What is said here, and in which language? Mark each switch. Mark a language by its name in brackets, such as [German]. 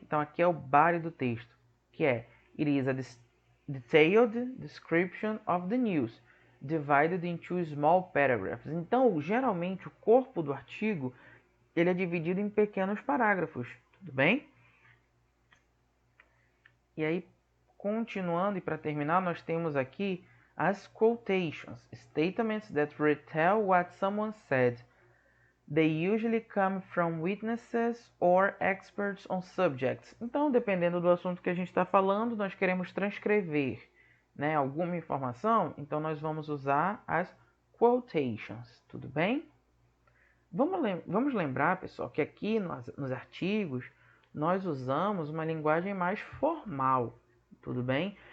[Portuguese] Então aqui é o body do texto, que é [English] It is a detailed description of the news, divided into small paragraphs. [Portuguese] Então, geralmente, o corpo do artigo ele é dividido em pequenos parágrafos, tudo bem? E aí, continuando e para terminar, nós temos aqui [English] As quotations, statements that retell what someone said. They usually come from witnesses or experts on subjects. [Portuguese] Então, dependendo do assunto que a gente está falando, nós queremos transcrever, né, alguma informação, então nós vamos usar as quotations, tudo bem? Vamos lembrar, pessoal, que aqui nos artigos nós usamos uma linguagem mais formal, tudo bem?